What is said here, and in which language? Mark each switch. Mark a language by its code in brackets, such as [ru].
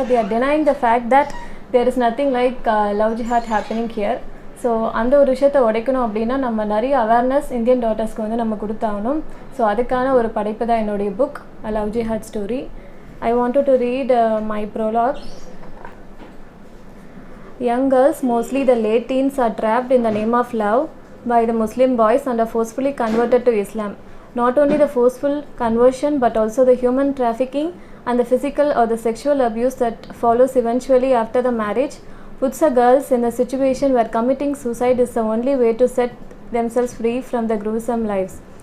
[en] They are denying the fact that there is nothing like love jihad happening here. [ta] So அந்த ஒரு விஷயத்தை உடைக்கணும் அப்படின்னா நம்ம நிறைய அவேர்னஸ் இந்தியன் டாட்டர்ஸ்க்கு வந்து நம்ம கொடுத்தாகணும். ஸோ அதுக்கான ஒரு படைப்பு தான் என்னுடைய book love jihad story. [en] I wanted to read my prologue. Young girls, mostly the late teens, are trapped in the name of love by the Muslim boys and are forcefully converted to Islam. Not only the forceful conversion but also the human trafficking and the physical or the sexual abuse that follows eventually after the marriage puts the girls in a situation where committing suicide is the only way to set themselves free from the gruesome lives.